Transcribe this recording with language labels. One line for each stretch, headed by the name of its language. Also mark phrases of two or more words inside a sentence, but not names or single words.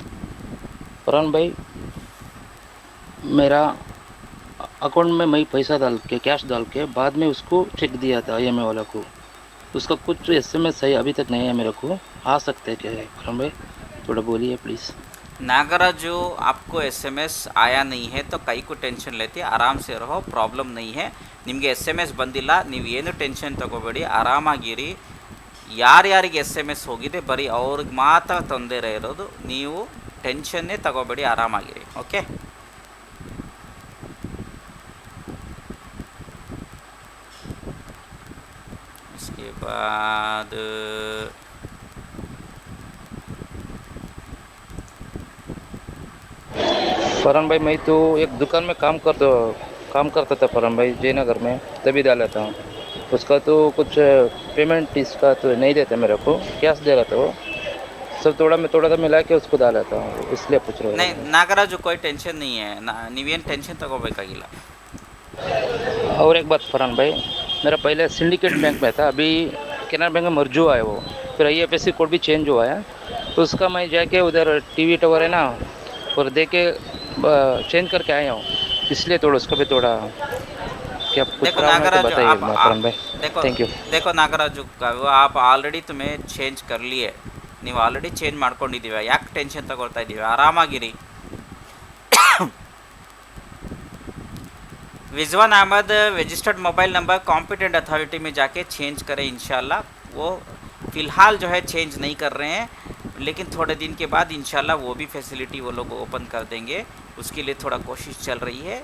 Hindi: फरहान भाई, मेरा अकाउंट में मैं पैसा डाल के, कैश डाल के बाद में उसको चेक दिया था IMA वाला को, उसका कुछ SMS है अभी तक नहीं है मेरे को, आ सकते हैं क्या है फरहान भाई? थोड़ा बोलिए प्लीज़। नागराजू, आपको SMS आया नहीं है तो कई को टेंशन लेते, आराम से रहो, प्रॉब्लम नहीं है।
Kannada: निಮಗೆ SMS ಬಂದಿಲ್ಲ, ನೀವು ಏನು ಟೆನ್ಷನ್ ತಗೋಬೇಡಿ, ಆರಾಮಾಗಿರಿ। ಯಾರ್ಯಾರಿಗೆ SMS ಹೋಗಿದೆ ಬರೀ ಅವ್ರಿಗೆ ಮಾತ್ರ ತೊಂದರೆ ಇರೋದು, ನೀವು ಟೆನ್ಷನ್ನೇ ತಗೋಬೇಡಿ, ಆರಾಮಾಗಿರಿ, ಓಕೆ।
Hindi: उसके बाद फरहान भाई, मैं तो एक दुकान में काम करता था फरहान भाई, जयनगर में, तभी डाला था। उसका तो कुछ पेमेंट इसका तो नहीं देता मेरे को, कैश दे रहा था वो, सब थोड़ा सा मिला के उसको डाला था, इसलिए पूछ रहा हूँ। नहीं नागराजू, कोई टेंशन नहीं है,
Kannada: ನೀವೇನು ಟೆನ್ಷನ್ ತಗೋಬೇಕಾಗಿಲ್ಲ।
Hindi: और एक बात फरहान भाई, मेरा पहले सिंडिकेट बैंक में था, अभी केनरा बैंक में मर्ज हुआ है वो, फिर
English: IFSC code
Hindi: भी चेंज हुआ है, तो उसका मैं जाके उधर
English: TV tower
Hindi: है ना, और दे के चेंज करके आया हूँ, इसलिए थोड़ा उसका भी थोड़ा क्या कुछ काम है तो बताइए फरहान भाई।
English: thank you.
Hindi: देखो नागराजू, आप ಆಲ್ರೆಡಿ तुम्हें ಚೇಂಜ್ कर लिए,
Kannada: ನೀವು ಆಲ್ರೆಡಿ ಚೇಂಜ್ ಮಾಡ್ಕೊಂಡಿದ್ದೀವಿ, ಯಾಕೆ ಟೆನ್ಷನ್ ತಗೊಳ್ತಾ ಇದ್ದೀವಿ, ಆರಾಮಾಗಿರಿ।
Hindi: रिजवान अहमद,
English: registered mobile number competent authority
Hindi: में जाके चेंज करें इंशाल्लाह। वो फ़िलहाल जो है चेंज नहीं कर रहे हैं, लेकिन थोड़े दिन के बाद इंशाल्लाह वो भी फैसिलिटी वो लोग ओपन कर देंगे, उसके लिए थोड़ा कोशिश चल रही है।